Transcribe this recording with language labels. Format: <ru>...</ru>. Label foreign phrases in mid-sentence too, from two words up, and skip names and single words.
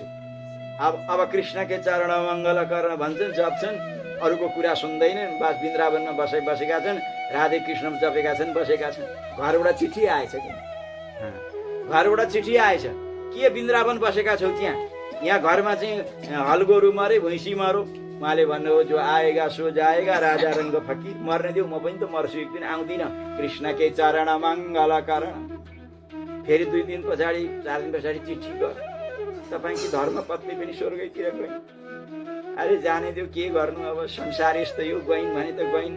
<ne>अब</ne> <hi>कृष्ण के चरण मङ्गल करण</hi> <ne>भन्छन्, जप्छन्, अरूको कुरा सुन्दैनन्। बस वृन्दावनमा बसेका छन्, राधे कृष्ण जपेका छन्, बसेका छन्। घरबाट चिठी आएछ कि, घरबाट चिठी आएछ, के वृन्दावन बसेका छौ त्यहाँ? यहाँ घरमा चाहिँ हलगोरु मरे, भैँसी मरो। उहाँले भन्नुभयो</ne> <hi>जो आएगा सो जाएगा, राजा रङ्ग फकीर।</hi> <ne>मर्ने देऊ, म पनि त मर्छु, एक दिन आउँदिनँ।</ne> <hi>कृष्ण के चरण मङ्गल करण।</hi> <ne>फेरि 2 दिन पछाडि 4 दिन पछाडि चिठी गयो, तपाईँकी धर्मपत्नी पनि स्वर्गैतिर गइन्। अरे जाने देऊ, के गर्नु अब, संसार यस्तो यो। गइन् भने त गइन्।</ne>